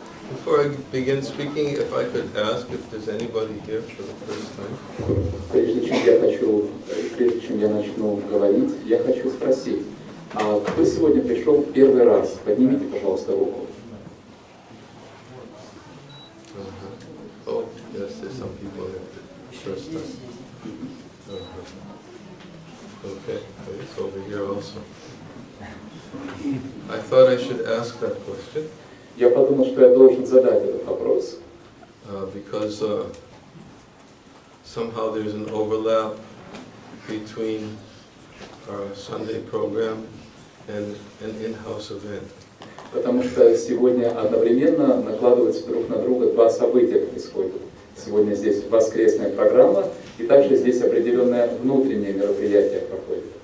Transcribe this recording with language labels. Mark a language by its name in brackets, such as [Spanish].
[English] Before I begin speaking, if I could ask if there's anybody here for the first time. [Russian] Прежде чем я начну говорить, я хочу спросить, а кто сегодня пришел в первый раз? Поднимите, пожалуйста, руку. [English] Oh, yes, there's some people here. First time. Okay, it's over here also. I thought I should ask that question. [Russian] Я подумал, что я должен задать этот вопрос. [English] Because somehow there's an overlap between our Sunday program and an in-house event. [Russian] Потому что сегодня одновременно накладываются друг на друга два события происходят. Сегодня здесь воскресная программа, и также здесь определенное внутреннее мероприятие проходит.